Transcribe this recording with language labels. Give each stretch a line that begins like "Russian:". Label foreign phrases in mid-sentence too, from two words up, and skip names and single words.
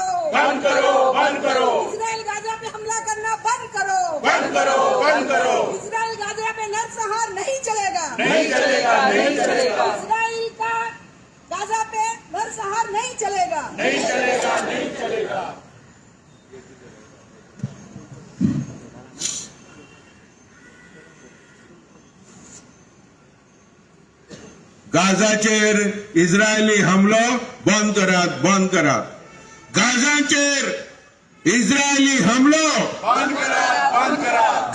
Hindi: बंद करो, बंद करो, इजराइल गाजा पे हमला करना बंद करो, बंद करो, बंद करो, इजराइल गाजा पे नरसंहार नहीं चलेगा, नहीं चलेगा, नहीं चलेगा, इजराइल का गाजा पे नरसंहार नहीं चलेगा, नहीं चलेगा, नहीं चलेगा।
Konkani: गाजाचेर इस्रायली हमलो बंद करात, बंद करात। गाजाचेर इस्रायली हमलो बंद करात, बंद करात।